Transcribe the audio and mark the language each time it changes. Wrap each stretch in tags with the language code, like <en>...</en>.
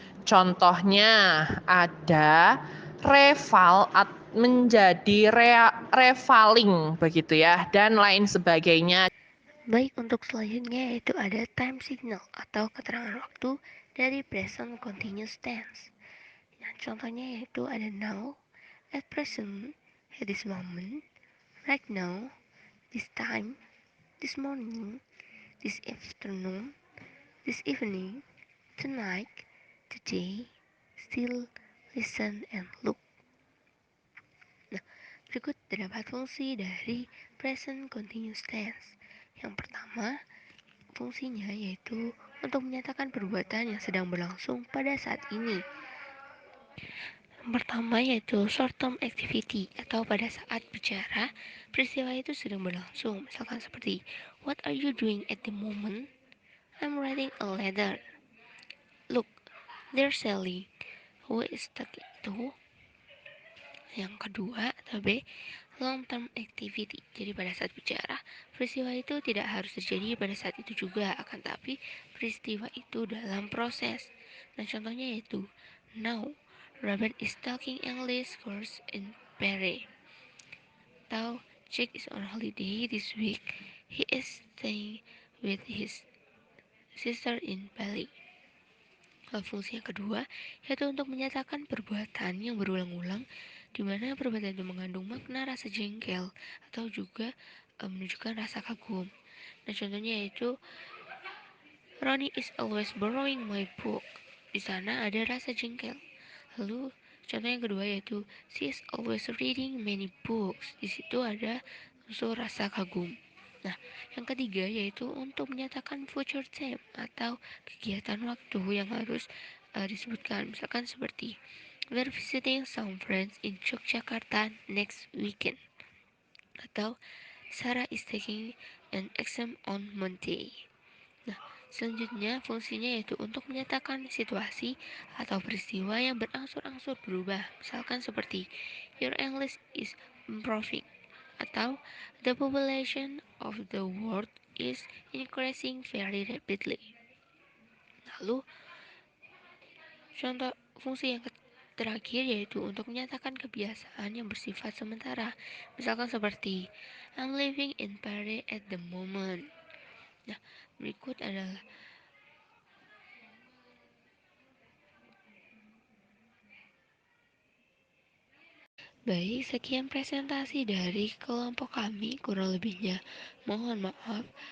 <id>Contohnya ada reval menjadi revaling, begitu ya, dan lain sebagainya. Baik, untuk selanjutnya yaitu ada time signal atau keterangan waktu dari present continuous tense. Nah, contohnya yaitu ada</id> <en>now, at present, at this moment, right now, this time, this morning, this afternoon, this evening, tonight, today, still, listen, and look.</en> <id>Nah, berikut terdapat fungsi dari present continuous tense. Yang pertama, fungsinya yaitu untuk menyatakan perbuatan yang sedang berlangsung pada saat ini. Yang pertama yaitu short term activity atau pada saat bicara, peristiwa itu sedang berlangsung. Misalkan seperti,</id> <en>what are you doing at the moment? I'm writing a letter. Look, they're selling. Who is that</en> <id>itu? Yang kedua atau B,</id> <en>long-term activity.</en> <id>Jadi pada saat bicara, peristiwa itu tidak harus terjadi pada saat itu juga, akan tapi peristiwa itu dalam proses. Nah, contohnya yaitu,</id> <en>now, Robert is taking English course in Paris.</en> <id>Atau,</id> <en>Jack is on holiday this week. He is staying with his sister in Bali.</en> <id>Fungsi yang kedua yaitu untuk menyatakan perbuatan yang berulang-ulang, di mana perbuatan itu mengandung makna rasa jengkel atau juga menunjukkan rasa kagum. Nah, contohnya yaitu</id> <en>Ronnie is always borrowing my book.</en> <id>Di sana ada rasa jengkel. Lalu contoh yang kedua yaitu</id> <en>she is always reading many books.</en> <id>Di situ ada unsur rasa kagum. Nah, yang ketiga yaitu untuk menyatakan future time atau kegiatan waktu yang harus disebutkan. Misalkan seperti</id> <en>we're visiting some friends in Yogyakarta next weekend.</en> <id>Atau</id> <en>Sarah is taking an exam on Monday.</en> <id>Nah, selanjutnya fungsinya yaitu untuk menyatakan situasi atau peristiwa yang berangsur-angsur berubah. Misalkan seperti</id> <en>your English is improving</en> <id>atau</id> <en>the population of the world is increasing very rapidly.</en> <id>Lalu contoh fungsi yang terakhir yaitu untuk menyatakan kebiasaan yang bersifat sementara.</id> <en>Misalkan seperti I'm living in Paris at the moment.</en> <id>Nah, berikut adalah baik, sekian presentasi dari kelompok kami, kurang lebihnya mohon maaf.</id>